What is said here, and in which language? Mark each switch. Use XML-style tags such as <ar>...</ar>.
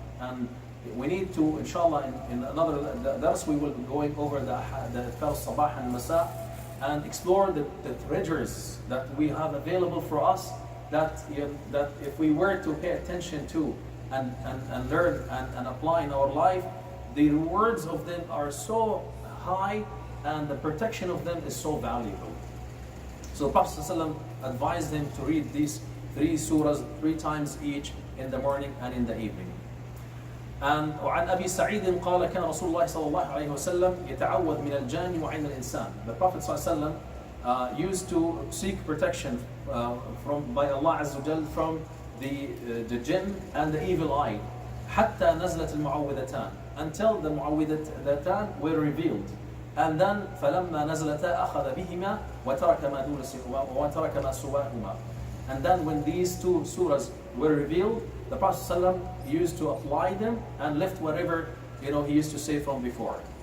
<en>And we need to, inshallah, in another dars, we will be going over the Adhkar al-Sabah and al-Masa and explore the treasures that we have available for us, that if we were to pay attention to and learn and apply in our life, the rewards of them are so high and the protection of them is so valuable. So the Prophet ﷺ advised him to read these 3 surahs 3 times each, in the morning and in the evening.</en> <ar>And وعن أبي سعيد قال كان رسول الله صلى الله عليه وسلم يتعوذ من الجان وعين الإنسان.</ar> <en>The Prophet ﷺ used to seek protection by Allah Azza wa Jal from the jinn and the evil eye,</en> <ar>حتى نزلت المعوذتان,</ar> <en>until the mu'awwidatan were revealed. And then</en> <ar>فلما نزلتا أخذ بهما وترك ما سواهما.</ar> <en>And then when these 2 surahs were revealed, the Prophet ﷺ used to apply them and left whatever he used to say from before.</en>